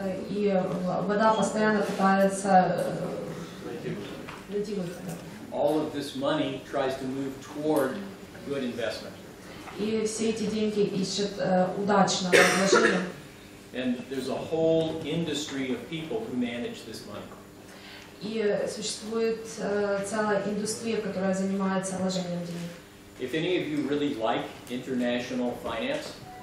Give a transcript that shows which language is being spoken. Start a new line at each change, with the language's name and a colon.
Russian: И вода постоянно пытается найти выход.
English: All of this money tries to move toward good investment.
Russian: И все эти деньги ищут удачного вложения.
English: And there's a whole industry of people who manage this money.
Russian: И существует целая индустрия, которая занимается вложением денег.
English: If any of you really like international finance,